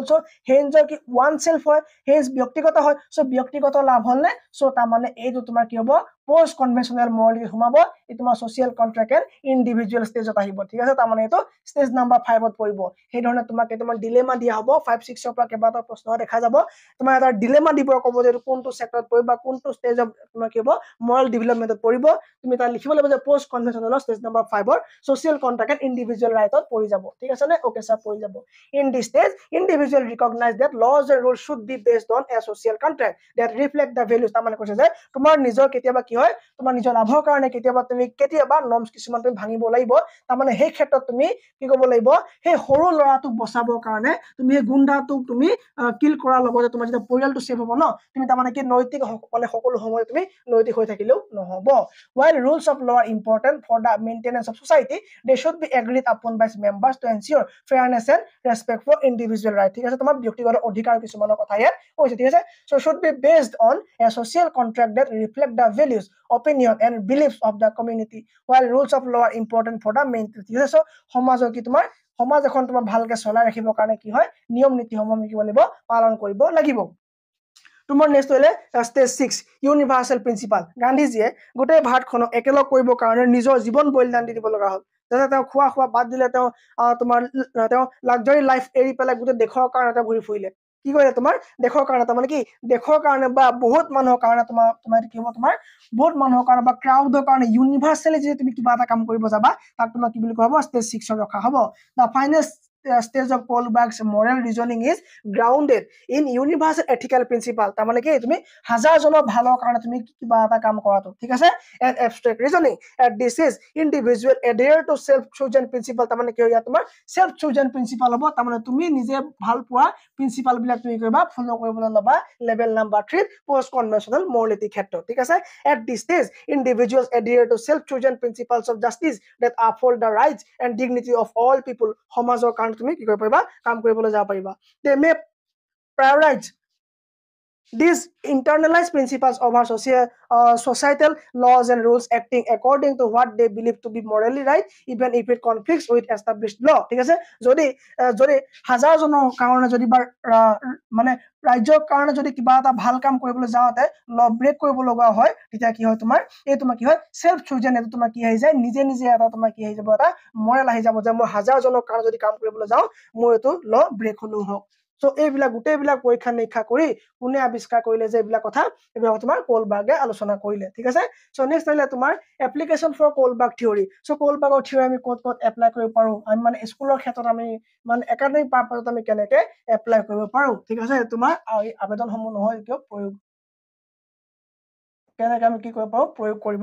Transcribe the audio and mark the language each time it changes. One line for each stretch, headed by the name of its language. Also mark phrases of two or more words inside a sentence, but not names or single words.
Assamese: সো হেইনছৰ কি ওৱান সেলফ হয় হেইনছ ব্যক্তিগত হয় সো ব্যক্তিগত লাভ হ'ল নে সো তাৰ মানে এইটো তোমাৰ কি হ'ব
English: post conventional morality
Assamese: সোমাব এই তোমাৰ
English: social contract and individual
Assamese: ষ্টেজত আহিব ঠিক আছে তাৰ মানে এইটো
English: stage number
Assamese: 5 ত পৰিব সেই ধৰণে তোমাক তোমাৰ ডিলেমা দিয়া হ'ব 5 6 ৰ পৰা কেইবাটা প্ৰশ্ন দেখা যাব তোমাৰ এটা ডিলেমা দিব ক'ব যে কোনটো সেক্টৰত পৰিব বা কোনটো ষ্টেজত তোমাৰ কি হ'ব
English: moral development
Assamese: পৰিব তুমি তাত লিখিব লাগিব যে
English: post conventional stage number
Assamese: 5 ৰ
English: social contract and individual right
Assamese: পৰি যাব ঠিক আছে নে
English: okay sir
Assamese: পৰি যাব
English: in this stage individual recognize that laws and rules should be based on a social contract that reflect the values
Assamese: তাৰ মানে কৈছে যে তোমাৰ নিজৰ কেতিয়াবা কি হয় তোমাৰ নিজৰ লাভৰ কাৰণে কেতিয়াবা তুমি কেতিয়াবা নৰ্মছ কিছুমান তুমি ভাঙিব লাগিব তাৰ মানে সেই ক্ষেত্ৰত তুমি কি কৰিব লাগিব সেই সৰু লৰাটোক বচাবৰ কাৰণে তুমি এই গুন্ডাটোক তুমি কিল কৰাৰ লগতে তোমাৰ যেতিয়া পৰিয়ালটো সেভ হ'ব ন তুমি তাৰ মানে কি নৈতিক মানে সকলো সময় তুমি নৈতিক হৈ থাকিলেও নহব while
English: rules of law are important for the maintenance of society they should be agreed upon by members to ensure fairness and respect for individual right
Assamese: ঠিক আছে তোমাৰ ব্যক্তিগত অধিকাৰ কিছুমানৰ কথা ইয়াত কৈছে ঠিক আছে
English: so should be based on a social contract that reflect the values opinion and beliefs of the community while rules of law are important for the maintenance
Assamese: ঠিক আছে
English: so
Assamese: সমাজৰ কি তোমাৰ সমাজ এখন তোমাৰ ভালকে চলাই ৰাখিবৰ কাৰণে কি হয় নিয়ম নীতিসমূহ আমি কি কৰিব পালন কৰিব লাগিব তোমাৰ নেক্সট হলে
English: stage 6 universal principle
Assamese: গান্ধীজীয়ে গোটেই ভাৰতখনক একেলগ কৰিবৰ কাৰণে নিজৰ জীৱন বলিদান দি দিব লগা হ'ল যাতে তেওঁ খোৱা বাদ দিলে তেওঁ তোমাৰ তেওঁ
English: luxury life
Assamese: এৰি পেলাই গোটেই দেশৰ কাৰণে তেওঁ ঘূৰি ফুৰিলে কি কৰিলে তোমাৰ দেশৰ কাৰণে তাৰ মানে কি দেশৰ কাৰণে বা বহুত মানুহৰ কাৰণে তোমাৰ কি হ'ব তোমাৰ বহুত মানুহৰ কাৰণে বা ক্ৰাউডৰ কাৰণে ইউনিভাৰ্সালি যদি তুমি কিবা এটা কাম কৰিব যাবা তাক তোমাৰ কি বুলি কোৱা হ'ব ষ্টেজ 6 ৰ ৰখা
English: হ'ব the final stage of Kohlberg's moral reasoning is grounded in universal ethical principle
Assamese: তাৰ মানে কি তুমি হাজাৰ জনৰ ভালৰ কাৰণে তুমি কিবা এটা কাম কৰাটো ঠিক আছে
English: and abstract reasoning and this is individual adhere to self chosen principle
Assamese: তাৰ মানে কি হয় তোমাৰ
English: self chosen principle
Assamese: হ'ব তাৰ মানে তুমি নিজে ভাল পোৱা প্ৰিন্সিপাল বিলাক তুমি কৰিবা ফলো কৰিবলৈ ল'বা
English: level number
Assamese: 3
English: post conventional morality
Assamese: ক্ষেত্ৰত ঠিক আছে
English: at this stage individuals adhere to self chosen principles of justice that uphold the rights and dignity of all people
Assamese: সমাজৰ কাৰণে তুমি কি কৰিব পাৰিবা কাম কৰিবলৈ যাব পাৰিবা
English: they may prioritize these internalized principles over societal laws and rules acting according to what they believe to be morally right even if it conflicts with established law
Assamese: ঠিক আছে যদি হাজাৰ জনৰ কাৰণে যদি মানে ৰাজ্যৰ কাৰণে যদি কিবা এটা ভাল কাম কৰিবলৈ যাওঁতে
English: law break
Assamese: কৰিব লগা হয় তেতিয়া কি হয় তোমাৰ এই তোমাৰ কি হয়
English: self chosen
Assamese: এটা তোমাৰ কি আহি যায় নিজে এটা তোমাৰ কি আহি যাব এটা মৰেল আহি যাব যে মই হাজাৰ জনৰ কাৰণে যদি কাম কৰিবলৈ যাওঁ মই এটো
English: law break
Assamese: হলো হওক সো এইবিলাক গোটেইবিলাক পৰীক্ষা নিৰীক্ষা কৰি কোনে আৱিষ্কাৰ কৰিলে যে এইবিলাক কথা এইবিলাক তোমাৰ কোলবাৰ্গে আলোচনা কৰিলে ঠিক আছে সো নেক্সট আহিলে তোমাৰ
English: application for Kohlberg theory
Assamese: সো কোলবাৰ্গৰ থিওৰি আমি ক'ত এপ্লাই কৰিব পাৰো আমি মানে স্কুলৰ ক্ষেত্ৰত আমি মানে
English: academic purpose
Assamese: আমি কেনেকে এপ্লাই কৰিব পাৰো ঠিক আছে তোমাৰ আবেদনসমূহ নহয় কিয় প্ৰয়োগ কেনেকে আমি কি কৰিব পাৰো প্ৰয়োগ